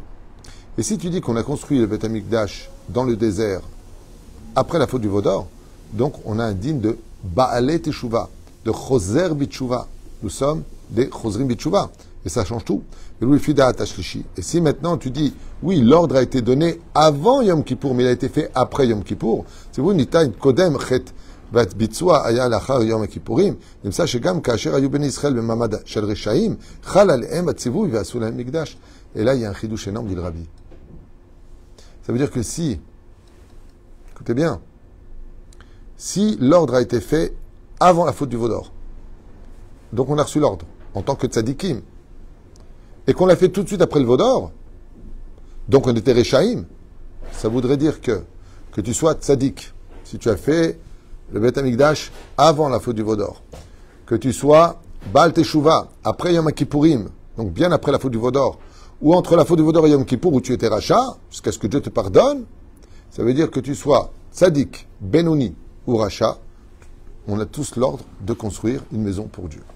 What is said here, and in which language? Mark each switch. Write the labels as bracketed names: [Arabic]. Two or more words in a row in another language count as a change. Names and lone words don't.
[French] Et si tu dis qu'on a construit le [Hebrew] בית המקדש [French] dans le désert, après la faute du veau d'or, donc on a un digne de [Hebrew] בעלי תשובה, [French] de [Hebrew] חוזר בתשובה. [French] Nous sommes des [Hebrew] חוזרים בתשובה. [French] Et ça change tout. Et si maintenant tu dis, oui, l'ordre a été donné avant Yom Kippour, mais il a été fait après Yom Kippour, c'est vous, Nita, [Hebrew] קודם חטא, והביצוע היה לאחר יום הכיפורים, נמצא שגם כאשר היו בני ישראל במעמד של רשעים, חל עליהם הציווי ועשו להם מקדש. [French] Et là, il y a un chidouche énorme, dit le Rabbi. Ça veut dire que si, écoutez bien, si l'ordre a été fait avant la faute du veau d'or, donc on a reçu l'ordre en tant que tzadikim, et qu'on l'a fait tout de suite après le veau d'or, donc on était Rechaim, ça voudrait dire que tu sois tzadik, si tu as fait le [Hebrew] בית המקדש [French] avant la faute du veau d'or, que tu sois [Hebrew] בעל תשובה [French] après Yom Kippourim, donc bien après la faute du veau d'or, ou entre la faute du veau d'or et Yom Kippour où tu étais Racha, jusqu'à ce que Dieu te pardonne, ça veut dire que tu sois Tzadik, Benoni ou Racha, on a tous l'ordre de construire une maison pour Dieu.